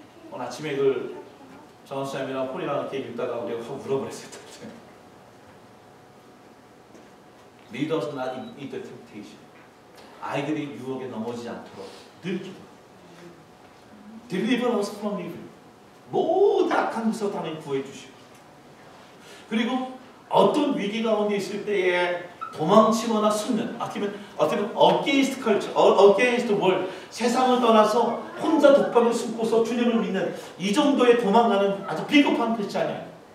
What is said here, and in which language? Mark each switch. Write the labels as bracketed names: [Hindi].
[Korean] 오늘 아침에 이걸 정원수님이랑 폴이랑 이렇게 읽다가 우리가 확 물어버렸어요. [English] Lead us not into temptation. [Korean] 아이들이 유혹에 넘어지지 않도록 늘 기도. [English] Deliver us from evil. [Korean] 모든 악한 것에서 하나님 구해 주시고. 그리고 어떤 위기 가운데 있을 때에 도망치거나 숨는, 아니면 [English] against culture, against the world, [Korean] 세상을 떠나서 혼자 독방에 숨고서 주님을 믿는 이 정도의 도망가는 아주 비겁한 크리스찬이에요.